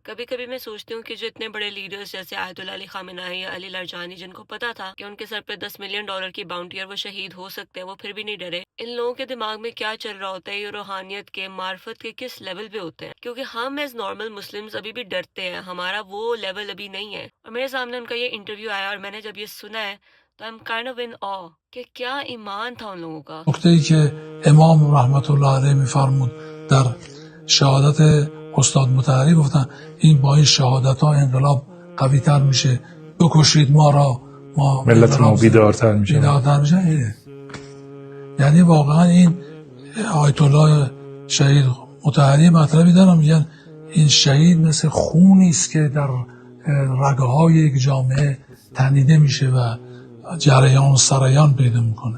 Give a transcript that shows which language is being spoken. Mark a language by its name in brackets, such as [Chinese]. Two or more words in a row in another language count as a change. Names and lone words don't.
[Hindi] कभी कभी मैं सोचती हूँ कि जो इतने बड़े लीडर्स जैसे आयतुल्ला अली खामेनेई या अली लारजानी, जिनको पता था कि उनके सर पे $10 मिलियन की बाउंटी और वो शहीद हो सकते हैं, वो फिर भी नहीं डरे। इन लोगों के दिमाग में क्या चल रहा होता है? ये रूहानियत के, मार्फत के किस लेवल पे होते हैं? क्योंकि हम [English] as normal Muslims [Hindi] अभी भी डरते हैं, हमारा वो लेवल अभी नहीं है। और मेरे सामने उनका ये इंटरव्यू आया और मैंने जब ये सुना है तो [English] I am kind of in awe [Hindi] कि क्या ईमान था उन लोगों का। [Persian] نکته‌ای که امام [Arabic] رحمت الله علیه [Persian] میفرمود در شهادت استاد مطهری گفتن این با این شهادت ها انقلاب قوی تر میشه، بکشید ما را، ما ملت ما بیدارتر میشه. یعنی واقعا این آیت الله شهید مطهری مطلبی دارم، میگن این شهید مثل خونی است که در رگه های یک جامعه تنیده میشه و جریان و سریان پیدا میکنه.